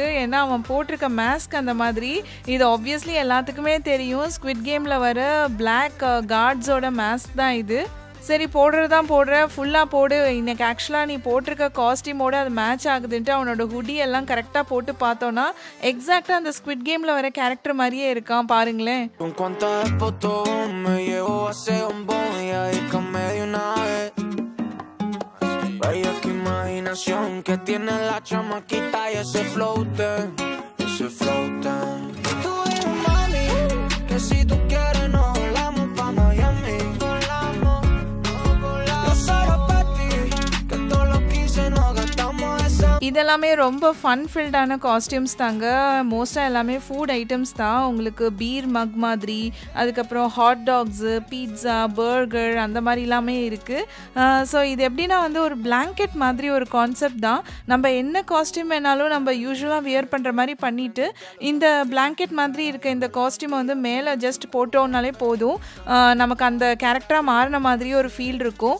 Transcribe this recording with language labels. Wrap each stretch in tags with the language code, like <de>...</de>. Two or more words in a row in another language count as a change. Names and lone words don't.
<ta>ஏன்னா அவன் போட்டிருக்க மாஸ்க் அந்த மாதிரி. இது ஆப்வியஸ்லி எல்லாத்துக்குமே தெரியும், ஸ்குவிட் கேம்ல வர</ta> <en>black guards mask</en> <ta>தான் இது. சரி போடுறது தான் போடுற, ஃபுல்லாக போடு. இன்னைக்கு ஆக்சுவலாக நீ போட்டிருக்க காஸ்டியூமோட அது மேட்ச் ஆகுதுன்ட்டு அவனோட ஹுடி எல்லாம் கரெக்டாக போட்டு பார்த்தோன்னா எக்ஸாக்டாக அந்த ஸ்குவிட் கேமில் வர கேரக்டர் மாதிரியே இருக்கான் பாருங்களேன்.</ta> <es>Vaya que imaginación que tiene la chamaquita y ese flote, Tú eres mami, que si tú quieres nos volamos pa' Miami. Yo solo pa' ti, que todo lo que hice nos gastamos esa.</es> <ta>இதெல்லாமே ரொம்ப</ta> <en>fun filled costumes</en> <ta>தாங்க. மோஸ்ட்டாக எல்லாமே</ta> <en>food items</en> <ta>தான். உங்களுக்கு</ta> <en>beer mug</en> <ta>மாதிரி, அதுக்கப்புறம்</ta> <en>hot dogs, pizza, burger</en> <ta>அந்த மாதிரி எல்லாமே இருக்குது. ஸோ இது எப்படின்னா வந்து ஒரு பிளாங்கெட் மாதிரி ஒரு கான்செப்ட் தான். நம்ம என்ன காஸ்டியூம் வேணாலும் நம்ம</ta> <en>usually wear</en> <ta>பண்ணுற மாதிரி பண்ணிவிட்டு இந்த பிளாங்கெட் மாதிரி இருக்க இந்த காஸ்டியூமை வந்து மேலே ஜஸ்ட் போட்டோம்னாலே போதும், நமக்கு அந்த கேரக்டராக மாறின மாதிரி ஒரு ஃபீல் இருக்கும்.</ta>